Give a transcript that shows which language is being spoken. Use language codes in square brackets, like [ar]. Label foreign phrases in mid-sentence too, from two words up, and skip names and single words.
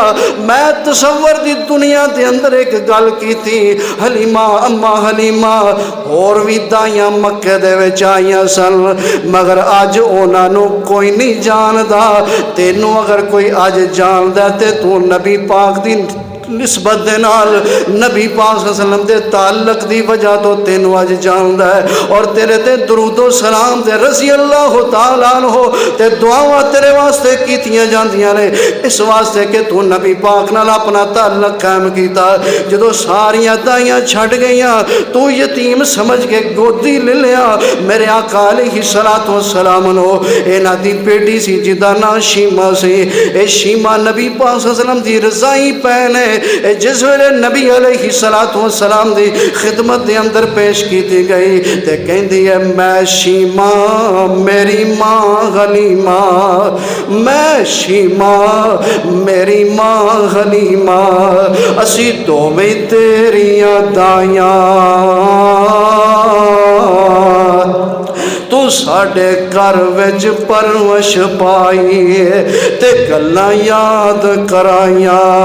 [pa] میں تصور دی دنیا دے اندر ایک گل کیتی، حلیمہ اماں حلیمہ ہور بھی دائیاں مکے دے وچ آئیاں سن، مگر اج انہاں نوں کوئی نہیں جاندا. تینوں اگر کوئی اج جاندا تے توں نبی پاک دی نسبت دے نال نبی پاک [ar] صلى الله عليه وسلم [pa] دے تعلق دی وجہ تو تینوں اج جاندا ہے. اور تیرے تے درودو سلام تے [ar] رضي الله تعالى عنه [pa] تے دعاواں تیرے واسطے کیتیاں جاندیاں نے، اس واسطے کہ توں نبی پاک نال اپنا تعلق قائم کیتا. جدوں ساریاں دائیاں چھڈ گئیاں توں یتیم سمجھ کے گودی لے لیا. میرے آقا [ar] عليه‌الصلاة والسلام [pa] نوں انہاں دی بیٹی سی جیدا ناں شیما سی. اے شیما نبی پاک [ar] صلى الله عليه وسلم [pa] دی رضاعی بھین ہے. جس ویلے نبی [ar] عليه‌الصلاة والسلام [pa] دی خدمت دے اندر پیش کی گئی تے کہندی ہے میں شیما میری ماں حلیمہ، میں شیما میری ماں حلیمہ، اسیں دوویں تیریاں دائیاں، توں ساڈے گھر وچ پرورش پائی تے گلاں یاد کرائیاں.